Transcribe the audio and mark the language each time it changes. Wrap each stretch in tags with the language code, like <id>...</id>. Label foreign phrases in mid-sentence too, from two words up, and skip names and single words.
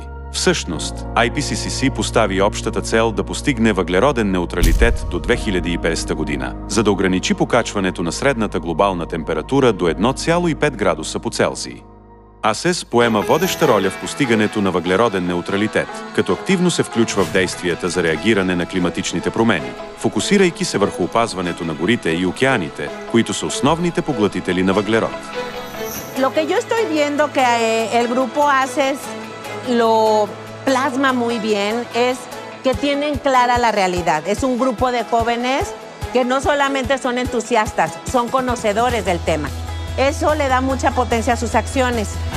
<bg>Всъщност, IPCC постави общата цел да постигне въглероден неутралитет до 2050 година, за да ограничи покачването на средната глобална температура до 1,5 градуса по Целзий. АСЕС поема водеща роля в постигането на въглероден неутралитет, като активно се включва в действията за реагиране на климатичните промени, фокусирайки се върху опазването на горите и океаните, които са основните поглътители на въглерод.</bg> <es>Lo que yo estoy viendo que el grupo ACES lo plasma muy bien es que tienen clara la realidad. Es un grupo de jóvenes que no solamente son entusiastas, son conocedores del tema. Eso le da mucha potencia a sus acciones.</es>